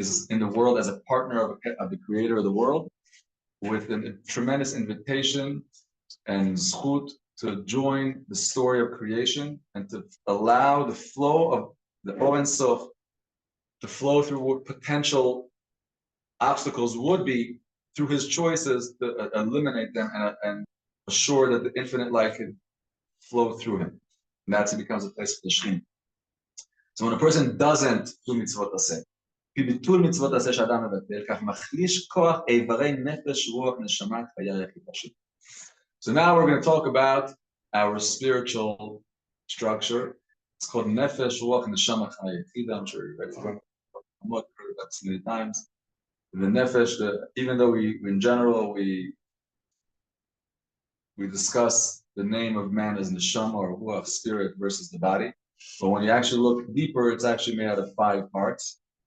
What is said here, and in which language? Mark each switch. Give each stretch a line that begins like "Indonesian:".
English: in the world as a partner of the creator of the world, with a tremendous invitation and zchut to join the story of creation and to allow the flow of the Oren Sof to flow through what potential obstacles would be through his choices to eliminate them and assure that the infinite light can flow through him. And that's it becomes a place for the Shekhinah. So when a person doesn't do mitzvot aseh,
Hebrew: ביטול מצוות עשה שאדם מבטל, כך מחליש כוח איברי נפש, רוח, נשמה, חיה יחידה שלו.
English: So now we're going to talk about our spiritual structure. It's called nefesh, ruach, neshama, chaya yechida. I'm sure you're ready for it. I've heard that so many times. The nefesh, even though in general we discuss the name of man as neshama or ruach, spirit versus the body, but when you actually look deeper, it's actually made out of 5 parts.